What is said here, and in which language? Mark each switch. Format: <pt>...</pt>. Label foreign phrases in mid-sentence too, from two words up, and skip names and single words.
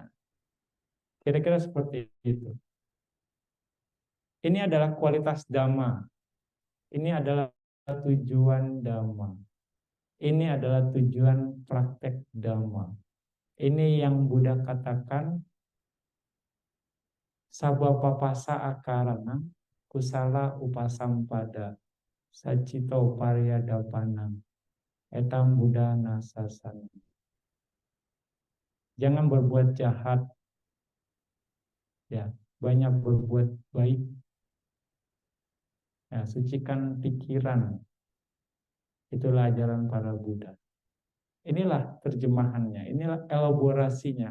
<id>Kira-kira seperti itu. Ini adalah kualitas dhamma. Ini adalah tujuan dhamma. Ini adalah tujuan praktek dhamma. Ini yang Buddha katakan</id> <pi>sabapapasa akarana kusala upasampada sacito paryadapanam etam Buddha nasasana.</pi> <id>Jangan berbuat jahat, ya, banyak berbuat baik. Ya, sucikan pikiran. Itulah ajaran para Buddha. Inilah terjemahannya, inilah elaborasinya.</id>